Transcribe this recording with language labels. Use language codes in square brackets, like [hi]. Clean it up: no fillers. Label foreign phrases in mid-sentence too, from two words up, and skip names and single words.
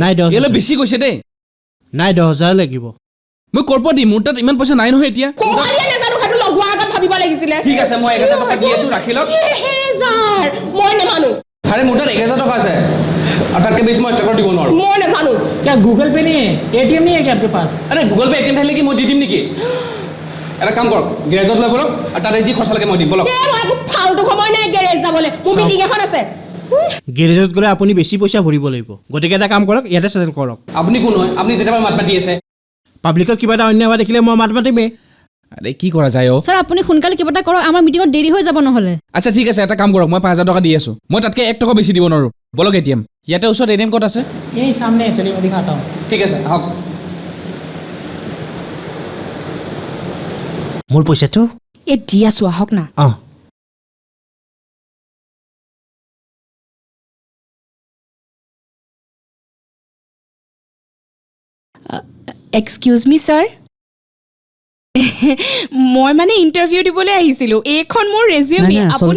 [as] নাই, 10,000 এলে বেছি কৈছে দেই নাই 10,000 লাগিব মই কৰপৰা দিম মোৰ তাত ইমান পইচা নাই নহয় এতিয়া কোৱালিয়ে নাজানো সেইটো লগোৱাৰ আগত ভাবিব লাগিছিলে ঠিক আছে মই 1000 টকা দি আছো ৰাখি লওক 1000 মই নেমানো আৰে মোৰ তাত 1000 টকা আছে আৰু তাতকৈ বেছি মই টকা দিব নোৱাৰো মই নেজানো [hi] क्या गूगल पे नहीं है एटीएम नहीं है क्या आपके पास [as] আৰে গুগল পে এটিএম থাকিলে কি মই দি দিম নেকি এটা কাম কৰক গেৰেজত লৈ বলক আৰু তাতে যি খৰচা লাগে মই দিম বলক মই একো ফালতু সময় নাই গেৰেজ যাবলৈ মোৰ মিটিং এখন আছে গেৰেজত গ'লে আপুনি বেছি পইচা ভৰিব লাগিব গতিকে এটা কাম কৰক ইয়াতে চেটেল কৰক আপুনি কোন হয় আপুনি তেতিয়াবা মাত মাতি আছে পাব্লিকত কিবা এটা অন্যায় হোৱা দেখিলে মই মাত মাতিমেই আৰে কি কৰা যায় স্যাৰ আপুনি সোনকালে কিবা এটা কৰক আমাৰ মিটিঙত দেৰি হৈ যাব নহ'লে আচ্ছা ঠিক আছে এটা কাম কৰক মই 5000 টকা দি আছো মই তাতকৈ 1 টকা বেছি দিব নোৱাৰো বলক এটিএম ইয়াতে ওচৰত এটিএম ক'ত আছে [hi] यही सामने है चलिए मैं दिखाता हूँ [as] ঠিক আছে আহক মোৰ পইচাটো এই দি আছো আহক না অঁ [en] excuse me [as] ছাৰ মই মানে ইণ্টাৰভিউ দিবলৈ আহিছিলোঁ এইখন মোৰ ৰেজিউমি আপুনি